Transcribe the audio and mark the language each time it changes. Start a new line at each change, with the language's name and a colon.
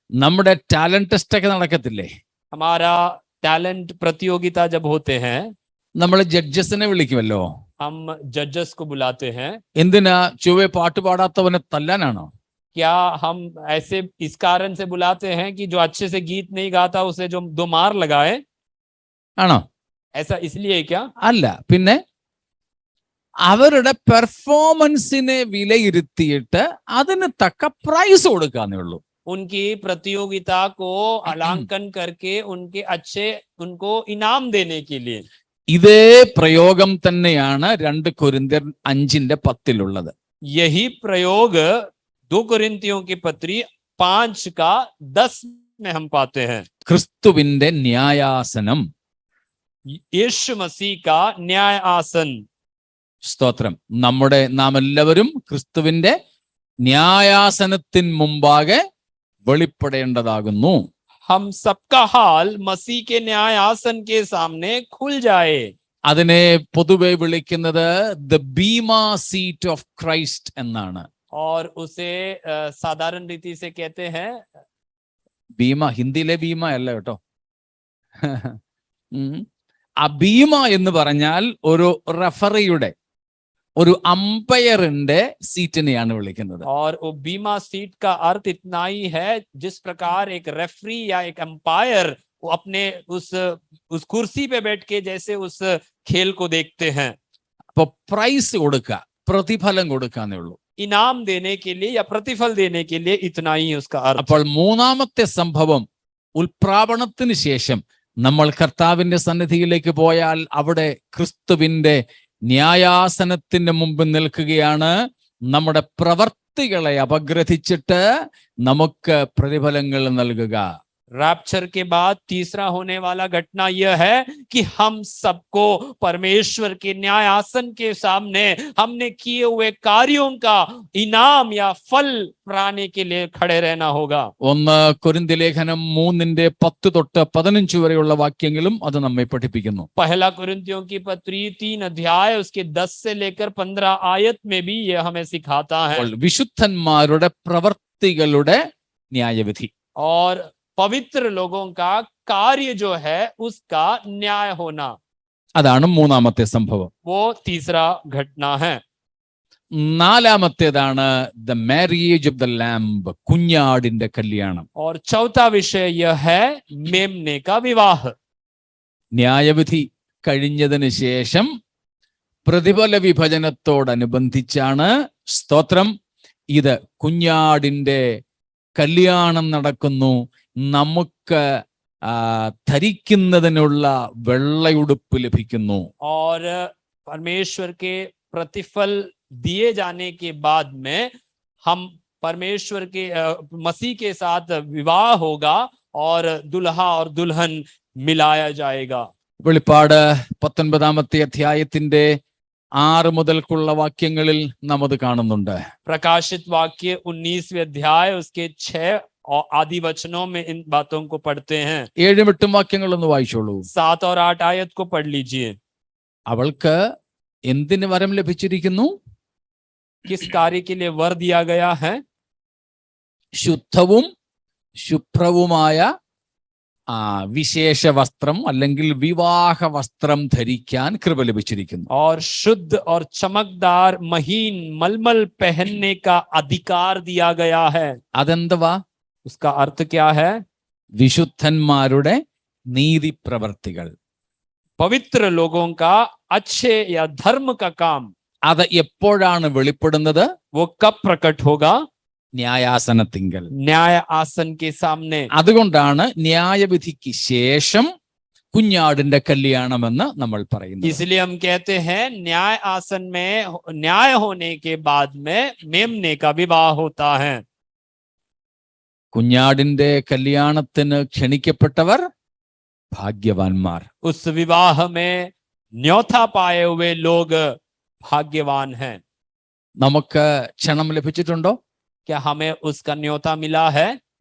Malayalam: നമ്മുടെ talent test ഒക്കെ നടക്കത്തില്ലേ?
Hindi: हमारा टैलेंट प्रतियोगिता जब होते हैं
Malayalam: നമ്മൾ ജഡ്ജസിനെ വിളിക്കുമല്ലോ.
Hindi: हम जजेस को बुलाते हैं.
Malayalam: എന്തിനാ? ചൊവ്വെ പാട്ട് പാടാത്തവനെ തല്ലാനാണോ?
Hindi: क्या हम ऐसे इस कारण से बुलाते हैं कि जो अच्छे से गीत नहीं गाता उसे जो 2 मार लगाए?
Malayalam: ആണോ?
Hindi: ऐसा इसलिए क्या?
Malayalam: അല്ല. പിന്നെ അവരുടെ പെർഫോമൻസിനെ വിലയിരുത്തിയിട്ട് അതിന് തക്ക പ്രൈസ് കൊടുക്കാന്നേ ഉള്ളൂ.
Hindi: उनकी प्रतियोगिता को अलांकन करके उनको इनाम देने के लिए.
Malayalam: ഇതേ പ്രയോഗം തന്നെയാണ് 2 കൊരിന്ത്യർ 5:10
Hindi: यही प्रयोग 2 कोरिन्थियों की पत्री 5 का 10 में हम पाते हैं.
Malayalam: ക്രിസ്തുവിന്റെ ന്യായാസനം.
Hindi: यीशु मसीह का न्याय आसन.
Malayalam: സ്തോത്രം. നാം എല്ലാവരും ക്രിസ്തുവിന്റെ ന്യായാസനത്തിന് മുമ്പാകെ വെളിപ്പെടേണ്ടതാകുന്നു.
Hindi: हम सबका हाल मसीह के न्याय आसन के सामने खुल जाए.
Malayalam: അതിനെ പൊതുവെ വിളിക്കുന്നത്
English: the bema seat of Christ
Malayalam: എന്നാണ്.
Hindi: और उसे साधारण रीति से कहते हैं
Malayalam: ഭീമ. ഹിന്ദിയിലെ ഭീമ അല്ല കേട്ടോ. ആ ഭീമ എന്ന് പറഞ്ഞാൽ ഒരു റഫറിയുടെ, ഒരു അമ്പയറിന്റെ സീറ്റിനെയാണ് വിളിക്കുന്നത്.
Hindi: और वो बीमा सीट का अर्थ इतना ही है जिस प्रकार एक रेफरी या एक अंपायर वो अपने उस कुर्सी पे बैठ के जैसे उस खेल को देखते हैं.
Malayalam: അപ്പൊ പ്രൈസ് കൊടുക്കുക, പ്രതിഫലം കൊടുക്കാന്നേ ഉള്ളൂ.
Hindi: इनाम देने के लिए या प्रतिफल देने के लिए इतना ही उसका अर्थ.
Malayalam: അപ്പോൾ മൂന്നാമത്തെ സംഭവം, ഉൽപ്രാപണത്തിന് ശേഷം നമ്മൾ കർത്താവിന്റെ സന്നിധിയിലേക്ക് പോയാൽ അവിടെ ക്രിസ്തുവിന്റെ ന്യായാസനത്തിന്റെ മുമ്പിൽ നിൽക്കുകയാണ്. നമ്മുടെ പ്രവർത്തികളെ അപഗ്രഥിച്ചിട്ട് നമുക്ക് പ്രതിഫലങ്ങൾ നൽകുക.
Hindi: रैप्चर के बाद तीसरा होने वाला घटना यह है कि हम सबको परमेश्वर के न्याय आसन के सामने हमने किए हुए कार्यों का इनाम या फल पाने के लिए खड़े रहना होगा.
Malayalam: 1 കൊരിന്ത്യർ ലേഖനം 3:10 തൊട്ട് 15 വരെയുള്ള വാക്യങ്ങളും അത് നമ്മെ പഠിപ്പിക്കുന്നു.
Hindi: पहला कुरिन्थियों की पत्री 3 अध्याय उसके 10 से लेकर 15 आयत में भी यह हमें सिखाता है.
Malayalam: വിശുദ്ധന്മാരുടെ പ്രവർത്തികളുടെ ന്യായവിധി.
Hindi: और पवित्र लोगों का कार्य जो है उसका न्याय होना,
Malayalam: അതാണ് മൂന്നാമത്തെ സംഭവം.
Hindi: वो तीसरा घटना है.
Malayalam: നാലാമത്തേതാണ്
English: the marriage of the lamb,
Malayalam: കുഞ്ഞാടിന്റെ കല്യാണം.
Hindi: और चौथा विषय यह है मेमने का विवाह.
Malayalam: ന്യായവിധി കഴിഞ്ഞതിന് ശേഷം പ്രതിഫല വിഭജനത്തോടനുബന്ധിച്ചാണ്, സ്തോത്രം, ഇത് കുഞ്ഞാടിന്റെ കല്യാണം നടക്കുന്നു. നമുക്ക് ധരിക്കുന്നതിനുള്ള വെള്ളയുടുപ്പ് ലഭിക്കുന്നു.
Hindi: और परमेश्वर के प्रतिफल दिए जाने के बाद में हम परमेश्वर के मसीह के साथ विवाह होगा और दुल्हा और दुल्हन मिलाया जाएगा.
Malayalam: വെളിപ്പാട് 19-ാമത്തെ അധ്യായത്തിന്റെ 6 മുതൽക്കുള്ള വാക്യങ്ങളിൽ നാം അത് കാണുന്നുണ്ട്.
Hindi: प्रकाशित वाक्य 19वें अध्याय उसके 6 और आदि वचनों में इन बातों को पढ़ते हैं.
Malayalam: 7-8 വാക്യങ്ങളൊന്ന് വായിച്ചോളൂ.
Hindi: 7 और 8 आयत को पढ़ लीजिए.
Malayalam: അവൾക്ക് എന്തിന് വരം ലഭിച്ചിരിക്കുന്നു?
Hindi: किस कार्य के लिए वर दिया गया है?
Malayalam: ശുദ്ധവും ശുഭ്രവുമായ വിശേഷ വസ്ത്രം അല്ലെങ്കിൽ വിവാഹ വസ്ത്രം ധരിക്കാൻ കൃപ ലഭിച്ചിരിക്കുന്നു.
Hindi: और शुद्ध और चमकदार महीन मलमल पहनने का अधिकार दिया गया है.
Malayalam: അതെന്തുവാ?
Hindi: उसका अर्थ क्या है?
Malayalam: വിശുദ്ധന്മാരുടെ നീതി പ്രവർത്തികൾ.
Hindi: पवित्र लोगों का अच्छे या धर्म का काम.
Malayalam: അത് എപ്പോഴാണ് വെളിപ്പെടുന്നത്?
Hindi: वो कब प्रकट होगा?
Malayalam: ന്യായാസനത്തിങ്കൽ,
Hindi: न्याय आसन के सामने.
Malayalam: അതുകൊണ്ടാണ് ന്യായവിധിക്ക് ശേഷം കുഞ്ഞാടിന്റെ കല്യാണമെന്ന് നമ്മൾ പറയുന്നത്.
Hindi: इसलिए हम कहते हैं न्याय आसन में न्याय होने के बाद में मेमने का विवाह होता है.
Malayalam: കുഞ്ഞാടിന്റെ കല്യാണത്തിന് ക്ഷണിക്കപ്പെട്ടവർ ഭാഗ്യവാന്മാർ.
Hindi: उस विवाह में न्योता पाए हुए लोग भाग्यवान हैं.
Malayalam: നമുക്ക് ക്ഷണം ലഭിച്ചിട്ടുണ്ടോ?
Hindi: क्या हमें उसका न्योता मिला है?